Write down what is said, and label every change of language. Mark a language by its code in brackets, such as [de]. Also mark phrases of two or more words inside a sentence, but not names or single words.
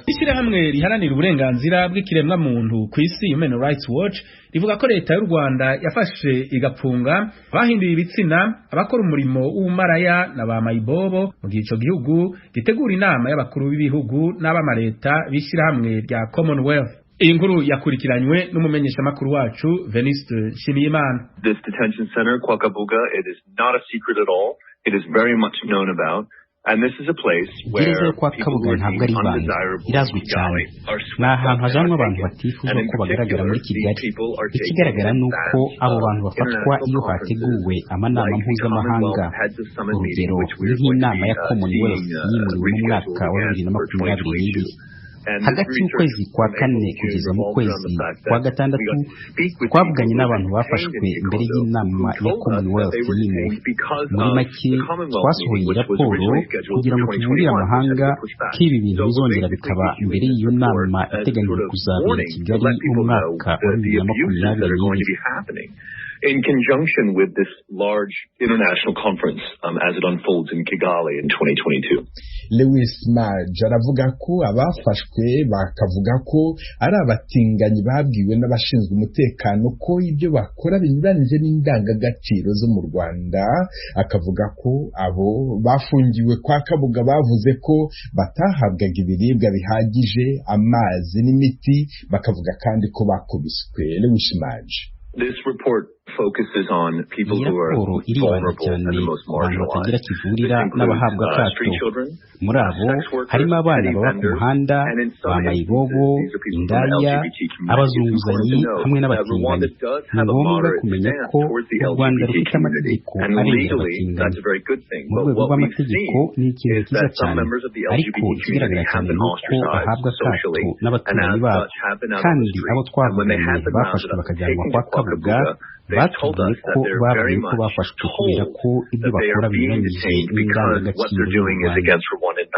[rw] Ishyirahamwe riharanira uburenganzira bw'ikiremwa muntu ku isi Human Rights Watch rivuga ko leta y'u Rwanda yafashe igapfunga bahinduye ibitsina abakora umurimo w'umaraya na ba mayibobo mu gihe ico gihugu gitegura inama y'abakuru b'ibihugu n'abamareta b'ishyirahamwe rya Commonwealth. Iyi nkuru yakurikiranywe n'umumenyesha makuru wacu Veniste Nshimiyimana. [en] This detention center [rw] kwa Kabuga, [en] it is not a secret at all. It is very much known about. And this is a place where [rw] kwa Kabuga ntabwo ari ibanga, irazwi cyane. Ni ahantu hajanwa abantu batifuza ko bagaragara muri Kigali. Ikigaragara ni uko abo bantu bafatwa iyo hateguwe amanama mpuzamahanga. Urugero nk'inama ya Commonwealth yimuriwe mu mwaka wa 2022. Hagati y'ukwezi kwa 4 kugeza mu kwezi kwa 6 twavuganye n'abantu bafashwe imbere y'inama ya Commonwealth yimuwe. Muri make twasohoye raporo kugira ngo tuburire amahanga ko ibi bintu bizongera bikaba imbere y'iyo nama iteganyijwe kuzabera i Kigali mu mwaka wa 2022. [en] In conjunction with this large international conference as it unfolds in Kigali in 2022. [rw] Lewis Maj aravuga ko abafashwe bakavuga ko ari abatinganyi babwiwe n'abashinzwe umutekano ko ibyo bakora binyuranije n'indangagaciro zo mu Rwanda. Akavuga ko abo bafungiwe kwa Kabuga bavuze ko batahabwaga ibiribwa bihagije, amazi n'imiti, bakavuga kandi ko bakubiswe. Lewis Maj. [en] This report focuses on people who are vulnerable and the most marginalized. [rw] N'abahabwa akato. Muri abo harimo abana baba ku muhanda, ba mayibobo, indaya, abazunguzanyi hamwe n'abatinganyi. Ni ngombwa kumenya ko u Rwanda rufite amategeko arenga abatinganyi. Mu rwego rw'amategeko ni ikintu cyiza cyane, ariko ikigaragara cyane ni uko bahabwa akato n'abaturanyi babo, kandi abo twavuganye bafashwe bakajyanwa kwa Kabuga batubwiye ko bavuye ko bafashwe kubera ko ibyo bakora binyuranyije n'indangagaciro z'u Rwanda.